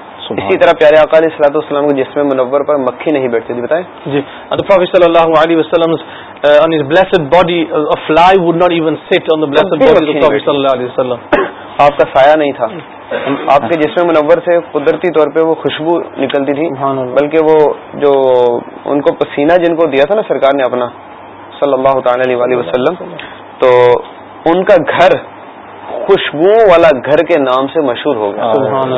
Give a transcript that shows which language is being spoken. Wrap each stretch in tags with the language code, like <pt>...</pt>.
<ur>اسی طرح پیارے آقا علیہ الصلوۃ والسلام کے جسم منور پر مکھی نہیں بیٹھتی تھی, بتائیں جی.</ur> <en>The Prophet sallallahu alaihi wasallam on his blessed body, a fly would not even sit on the blessed body of the Prophet sallallahu alaihi wasallam.</en> <ur>آپ کا سایہ نہیں تھا, آپ کے جسم منور سے قدرتی طور پہ وہ خوشبو نکلتی تھی, بلکہ وہ جو ان کو پسینہ جن کو دیا تھا نا سرکار نے اپنا صلی اللہ تعالی علیہ وسلم, تو ان کا گھر خوشبو والا گھر کے نام سے مشہور ہو گیا.</ur>